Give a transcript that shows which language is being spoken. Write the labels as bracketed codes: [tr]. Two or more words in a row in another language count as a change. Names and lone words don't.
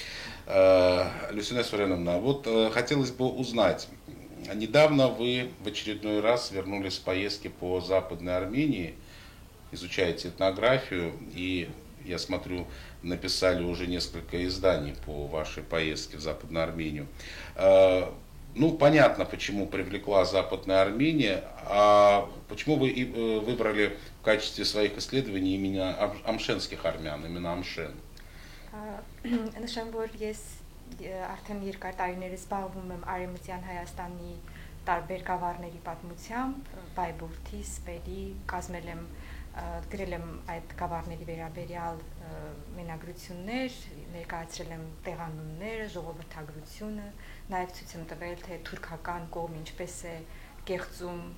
[ru] Люсене Суреновна, вот хотелось бы узнать, недавно вы в очередной раз вернулись с поездки по Западной Армении, изучаете этнографию, и, я смотрю, написали уже несколько изданий по вашей поездке в Западную Армению. Ну, понятно, почему привлекла Западная Армения, а почему вы выбрали в качестве своих исследований именно ամշենских армян, именно Ամշեն? [hy] Նշեմ, որ ես արդեն երկար տարիներ զբաղվում եմ Արևմտյան Հայաստանի տարբեր գավառների պատմությամբ, Բայբուրդի, Սպերի, կազմել եմ գրել եմ այդ գավառների վերաբերյալ մենագրություններ, ներկայացրել եմ տեղանունները, ժողովրդագրությունը, նաև ցույց եմ տվել, թե թուրքական կողմը ինչպես է կեղծում